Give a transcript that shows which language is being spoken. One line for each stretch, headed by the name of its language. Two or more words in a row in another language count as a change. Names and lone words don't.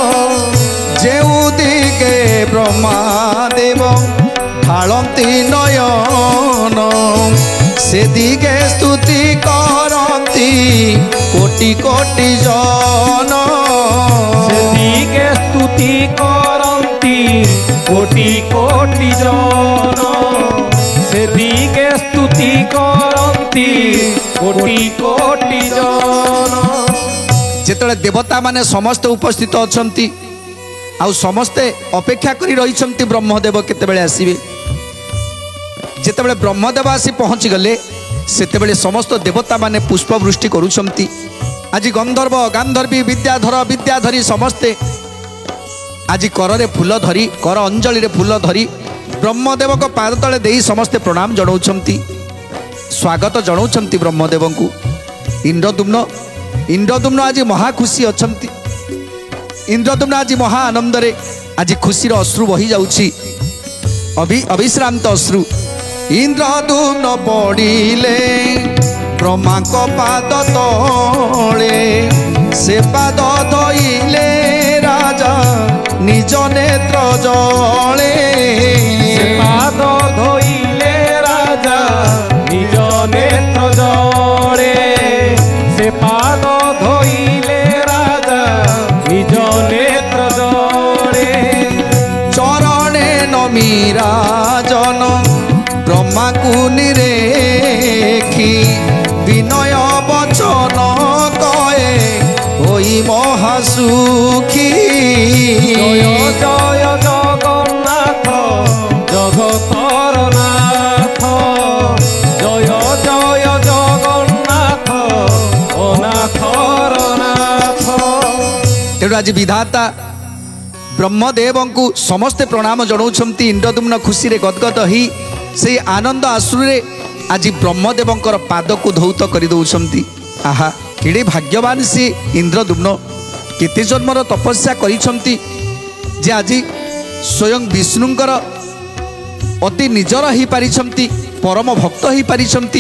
Odia: ଯେଉଁ ଦିଗେ ବ୍ରହ୍ମଦେବ ଢାଳନ୍ତି ନୟନ ସେ ଦିଗେ ସ୍ତୁତି କରନ୍ତି କୋଟି କୋଟି ଜନ। ସେଦିଗେ ସ୍ତୁତି କରନ୍ତି କୋଟି କୋଟି ଜନ। ସେଦିଗେ ସ୍ତୁତି କରନ୍ତି କୋଟି କୋଟି ଜନ। ଯେତେବେଳେ ଦେବତା ମାନେ ସମସ୍ତ ଉପସ୍ଥିତ ଅଛନ୍ତି ଆଉ ସମସ୍ତେ ଅପେକ୍ଷା କରି ରହିଛନ୍ତି ବ୍ରହ୍ମଦେବ କେତେବେଳେ ଆସିବେ। ଯେତେବେଳେ ବ୍ରହ୍ମଦେବ ଆସି ପହଞ୍ଚି ଗଲେ ସେତେବେଳେ ସମସ୍ତ ଦେବତା ମାନେ ପୁଷ୍ପବୃଷ୍ଟି କରୁଛନ୍ତି। ଆଜି ଗନ୍ଧର୍ବ ଗାନ୍ଧର୍ବୀ ବିଦ୍ୟାଧର ବିଦ୍ୟାଧରୀ ସମସ୍ତେ ଆଜି କରରେ ଫୁଲ ଧରି କର ଅଞ୍ଜଳି ରେ ଫୁଲ ଧରି ବ୍ରହ୍ମଦେବ କୁ ପାଦ ତଳେ ଦେଇ ସମସ୍ତେ ପ୍ରଣାମ ଜଣାଉଛନ୍ତି, ସ୍ୱାଗତ ଜଣାଉଛନ୍ତି ବ୍ରହ୍ମଦେବ କୁ। ଇନ୍ଦ୍ରଦ୍ୟୁମ୍ନ ଆଜି ମହା ଖୁସି ଅଛନ୍ତି। ଇନ୍ଦ୍ରଦ୍ୟୁମ୍ନ ଆଜି ମହା ଆନନ୍ଦ ରେ ଆଜି ଖୁସି ର ଅଶ୍ରୁ ବହି ଯାଉଛି, ଅବିଶ୍ରାନ୍ତ ଅଶ୍ରୁ। ଇନ୍ଦ୍ରଦ୍ୟୁମ୍ନ ପଡ଼ିଲେ ବ୍ରହ୍ମା କୁ ପାଦ ତଳେ ସେ ପାଦ ଧୋଇଲେ ରାଜା ନିଜ ନେତ୍ର ଜଳେ। ସେ ପାଦ ଧୋଇଲେ ରାଜା ନିଜ ନେତ୍ର ଜଳେ। ସେ ପାଦ ଧୋଇଲେ ରାଜା ନିଜ ନେତ୍ର ଜଳେ। ଚରଣେ ନମିରା ଜନ ବ୍ରହ୍ମା କୁ ନିରେଖି ବିନୟ ବଚନ କହେ ହୋଇ ମହାସୁଖୀ। ଜୟ ଜୟ ଜଗନ୍ନାଥ ଜଗତର ନାଥ। ଜୟ ଜୟ ଜଗନ୍ନାଥ ଅନାଥର ନାଥ। ତେଣୁ ଆଜି ବିଧାତା ବ୍ରହ୍ମଦେବ କୁ ସମସ୍ତେ ପ୍ରଣାମ ଜଣାଉଛନ୍ତି। ଇନ୍ଦ୍ରଦ୍ୟୁମ୍ନ ଖୁସି ରେ ଗଦଗଦ ହୋଇ ସେ ଆନନ୍ଦ ଅଶ୍ରୁରେ ଆଜି ବ୍ରହ୍ମଦେବଙ୍କର ପାଦ କୁ ଧୌତ କରି ଦେଉଛନ୍ତି। ଆହା କେଡ଼େ ଭାଗ୍ୟବାନ ସେ ଇନ୍ଦ୍ରଦ୍ୟୁମ୍ନ, କେତେ ଜନ୍ମର ତପସ୍ୟା କରିଛନ୍ତି ଯେ ଆଜି ସ୍ୱୟଂ ବିଷ୍ଣୁଙ୍କର ଅତି ନିଜର ହୋଇ ପାରିଛନ୍ତି, ପରମ ଭକ୍ତ ହୋଇ ପାରିଛନ୍ତି।